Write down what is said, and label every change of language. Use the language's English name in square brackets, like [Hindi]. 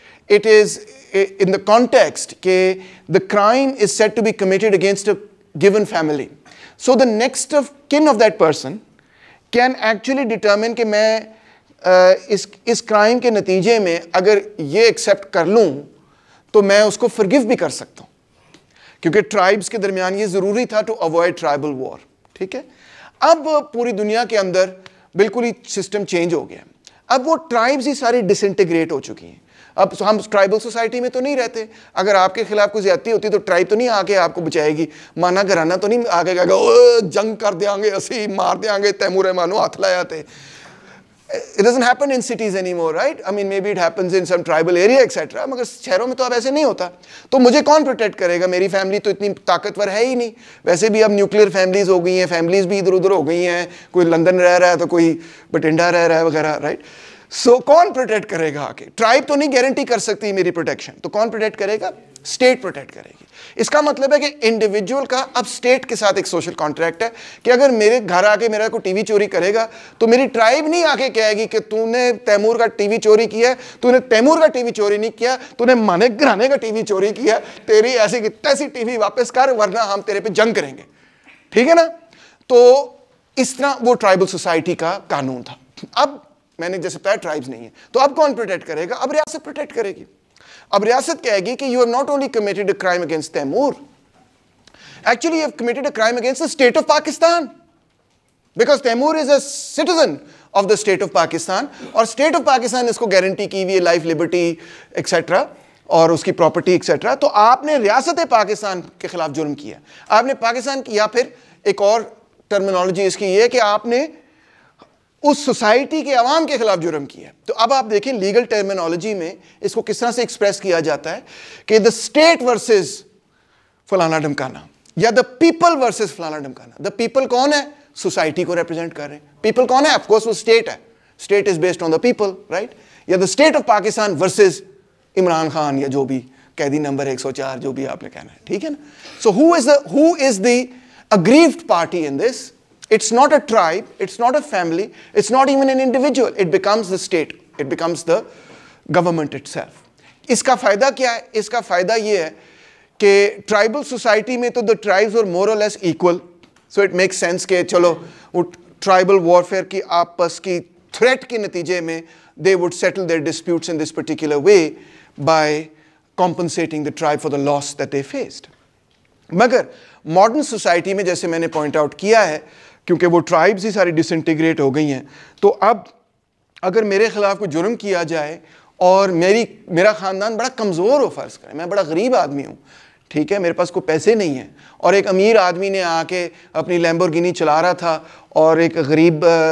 [English] It is in the context کہ the crime is said to be committed against a given family. So the next of kin of that person can actually determine [Urdu] کہ میں اس crime کے نتیجے میں اگر یہ accept کر لوں تو میں اس کو فرگیو بھی کر سکتا ہوں, کیونکہ ٹرائبس کے درمیان یہ ضروری تھا [English] To avoid tribal war. [Urdu] ٹھیک ہے, اب پوری دنیا کے اندر بالکل ہی سسٹم چینج ہو گیا. اب وہ ٹرائبس ہی ساری ڈس انٹیگریٹ ہو چکی ہیں. اب ہم ٹرائبل سوسائٹی میں تو نہیں رہتے, اگر آپ کے خلاف کوئی زیادتی ہوتی تو ٹرائب تو نہیں آ کے آپ کو بچائے گی, مانا گھرانہ تو نہیں آگے کہے گا جنگ کر دیں گے, اسی مار دیں گے, تیمور مانو ہاتھ لایا تھے. [English] It doesn't happen in cities anymore, right? I mean, maybe it happens in some tribal area, etc. [Urdu] مگر شہروں میں تو اب ایسے نہیں ہوتا. تو مجھے کون پروٹیکٹ کرے گا؟ میری فیملی تو اتنی طاقتور ہے ہی نہیں. ویسے بھی اب نیوکلیئر فیملیز ہو گئی ہیں, فیملیز بھی ادھر ادھر ہو گئی ہیں, کوئی لندن رہ رہا ہے تو کوئی بٹنڈا رہ رہا ہے وغیرہ, رائٹ؟ سو کون پروٹیکٹ کرے گا آ کے؟ ٹرائب تو نہیں گارنٹی کر سکتی میری پروٹیکشن, تو کون پروٹیکٹ کرے گا؟ اسٹیٹ پروٹیکٹ کرے گی. اس کا مطلب ہے کہ انڈیویجول کا اب اسٹیٹ کے ساتھ ایک سوشل کانٹریکٹ ہے کہ اگر میرے گھر آ کے میرا کوئی ٹی وی چوری کرے گا تو میری ٹرائب نہیں آ کے کہے گی کہ تو نے تیمور کا ٹی وی چوری کیا ہے, تو نے تیمور کا ٹی وی چوری نہیں کیا, تو نے مانے گھرانے کا ٹی وی چوری کیا, تیری ایسی کی تیسی ٹی وی واپس کر ورنہ ہم تیرے پہ جنگ کریں گے, ٹھیک ہے نا؟ تو اس طرح وہ ٹرائبل سوسائٹی کا قانون تھا. اب میں نے جیسے بتایا ٹرائبز نہیں ہیں, تو اب کون پروٹیکٹ کرے گا؟ اب ریاست پروٹیکٹ کرے گی. اب ریاست کہے گی کہ [English] you have not only committed a crime against Taimur, actually you have committed a crime against the state of Pakistan, because Taimur is a citizen of the state of Pakistan, [Urdu] اور state of Pakistan اس کو guarantee کی ہوئی ہے life Liberty etcetera اور اس کی property etcetera. تو آپ نے ریاست پاکستان کے خلاف جرم کیا, آپ نے پاکستان کی, یا پھر ایک اور ٹرمینالوجی اس کی یہ ہے کہ آپ نے اس سوسائٹی کے عوام کے خلاف جرم کیا. تو اب آپ دیکھیں لیگل ٹرمینالوجی میں اس کو کس طرح سے ایکسپریس کیا جاتا ہے کہ دا اسٹیٹ ورسز فلانا ڈھمکانا, یا دا پیپل ورسز فلانا ڈھمکانا. دا پیپل کون ہے؟ سوسائٹی کو ریپرزینٹ کر رہے ہیں. پیپل کون ہے؟ آف کورس وہ اسٹیٹ ہے, [English] state is based on the people, [Urdu] right? یا the state of Pakistan versus Imran Khan, یا جو بھی قیدی نمبر 104 جو بھی آپ نے کہنا ہے, ٹھیک ہے نا؟ سو [English] who is the aggrieved party in this? It's not a tribe, it's not a family, it's not even an individual. It becomes the state, it becomes the government itself. [Urdu] اس کا فائدہ کیا ہے؟ اس کا فائدہ یہ ہے کہ ٹرائبل سوسائٹی میں تو [English] the tribes were more or less equal. So it makes sense [Urdu] کہ چلو ٹرائبل وارفیئر کی آپس کی تھریٹ کے نتیجے میں [English] they would settle their disputes in this particular way by compensating the tribe for the loss that they faced. [Urdu] مگر modern society میں جیسے میں نے پوائنٹ آؤٹ کیا ہے, کیونکہ وہ ٹرائبز ہی ساری ڈس انٹیگریٹ ہو گئی ہیں, تو اب اگر میرے خلاف کوئی جرم کیا جائے اور میرا خاندان بڑا کمزور ہو, فرض کریں میں بڑا غریب آدمی ہوں, ٹھیک ہے, میرے پاس کوئی پیسے نہیں ہیں, اور ایک امیر آدمی نے آ کے اپنی لیمبورگینی چلا رہا تھا اور ایک غریب